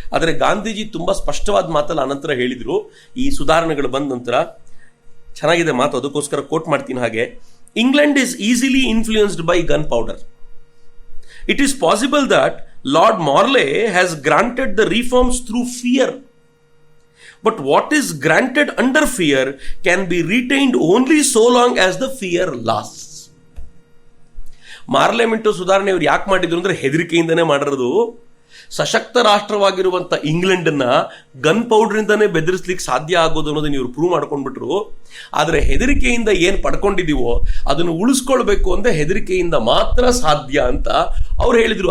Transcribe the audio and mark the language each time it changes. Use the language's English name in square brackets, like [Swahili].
[Kannada] ಆದರೆ ಗಾಂಧೀಜಿ ತುಂಬಾ ಸ್ಪಷ್ಟವಾದ ಮಾತಲ್ಲಿ ಅನಂತರ ಹೇಳಿದ್ರು. ಈ ಸುಧಾರಣೆಗಳು ಬಂದ ನಂತರ ಚೆನ್ನಾಗಿದೆ ಮಾತು, ಅದಕ್ಕೋಸ್ಕರ ಕೋಟ್ ಮಾಡ್ತೀನಿ ಹಾಗೆ. [English] England is easily influenced by gun powder. It is possible that Lord Morley has granted the reforms through fear. But what is granted under fear can be retained only so long as the fear lasts. [Kannada] ಮಾರ್ಲೆ Minto ಸುಧಾರಣೆ ಇವ್ರು ಯಾಕೆ ಮಾಡಿದ್ರು ಅಂದ್ರೆ ಹೆದರಿಕೆಯಿಂದನೇ ಮಾಡಿರೋದು. ಸಶಕ್ತ ರಾಷ್ಟ್ರವಾಗಿರುವಂಥ ಇಂಗ್ಲೆಂಡನ್ನ gun ಪೌಡರಿಂದನೇ ಬೆದರಿಸ್ಲಿಕ್ಕೆ ಸಾಧ್ಯ ಆಗೋದು ಅನ್ನೋದನ್ನ ಇವರು ಪ್ರೂವ್ ಮಾಡ್ಕೊಂಡ್ಬಿಟ್ರು. ಆದರೆ ಹೆದರಿಕೆಯಿಂದ ಏನು ಪಡ್ಕೊಂಡಿದೀವೋ ಅದನ್ನು ಉಳಿಸ್ಕೊಳ್ಬೇಕು ಅಂದ್ರೆ ಹೆದರಿಕೆಯಿಂದ ಮಾತ್ರ ಸಾಧ್ಯ ಅಂತ ಅವ್ರು ಹೇಳಿದ್ರು.